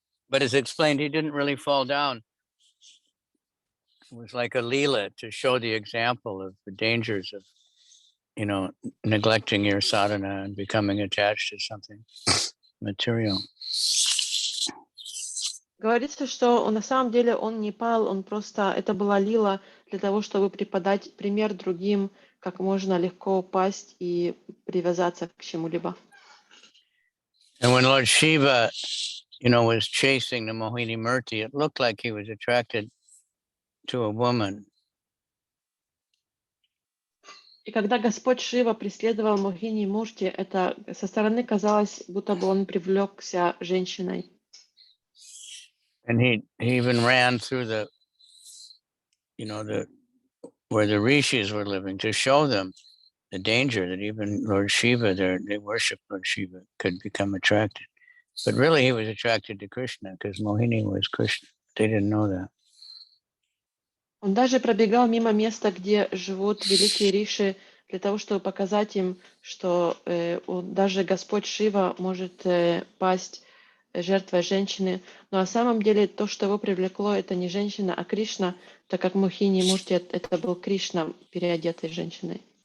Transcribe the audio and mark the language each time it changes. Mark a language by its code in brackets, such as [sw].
[en] but as explained, he didn't really fall down. It was like a leela to show the example of the dangers of, neglecting your sadhana and becoming attached to something material. [ru] Говорится, что на самом деле он не пал, он просто, это была лила для того, чтобы преподать пример другим, как можно легко упасть и привязаться к чему-либо. [en] And when Lord Shiva, was chasing the Mohini Murti, it looked like he was attracted to a woman. [ru] И когда Господь Шива преследовал Мохини Мурти, это со стороны казалось, будто бы он привлекся женщиной. [en] And he even ran through where the rishis were living to show them the danger that even Lord Shiva, they worship Lord Shiva, could become attracted. But really he was attracted to Krishna because Mohini was Krishna. They didn't know that. [ru] Он даже пробегал мимо места, где живут великие риши, для того, чтобы показать им, что даже Господь Шива может пасть жертвой женщины. Но на самом деле то, что его привлекло, это не женщина, а Кришна, так как Мохини Мурти это был Кришна, переодетый женщиной.